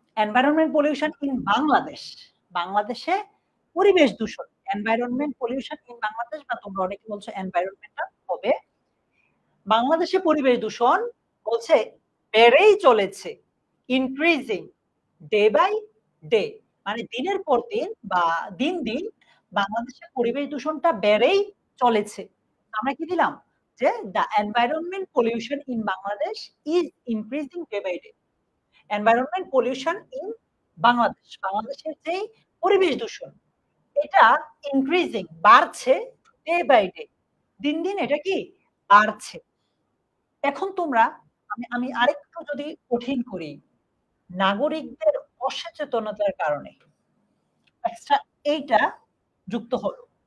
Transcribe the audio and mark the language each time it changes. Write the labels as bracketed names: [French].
[English] environment pollution in Bangladesh, [Bangla] বাংলাদেশে পরিবেশ দূষণ, এনভায়রনমেন্ট পলিউশন ইন বাংলাদেশ, বা তোমরা অনেকে বলছো এনভায়রনমেন্টাল হবে। বাংলাদেশে পরিবেশ দূষণ বলছে বেড়েই চলেছে, [English] increasing day by day, [Bangla] মানে দিনের পর দিন বা দিন দিন বাংলাদেশে পরিবেশ দূষণটা বেড়েই চলেছে। আমরা কি দিলাম? যে [English] the environment pollution in Bangladesh is increasing day by day. Environment pollution in [Bangla] Bangladesh, বাংলাদেশের যে পরিবেশ দূষণ এটা ইনক্রিজিং বাড়ছে, [English] day by day, [Bangla] দিন দিন এটা কি বাড়ছে। এখন তোমরা আমি আরেকটু যদি কঠিন করি, নাগরিকদের অসচেতনতার কারণে এক্সট্রা এইটা যুক্ত হলো।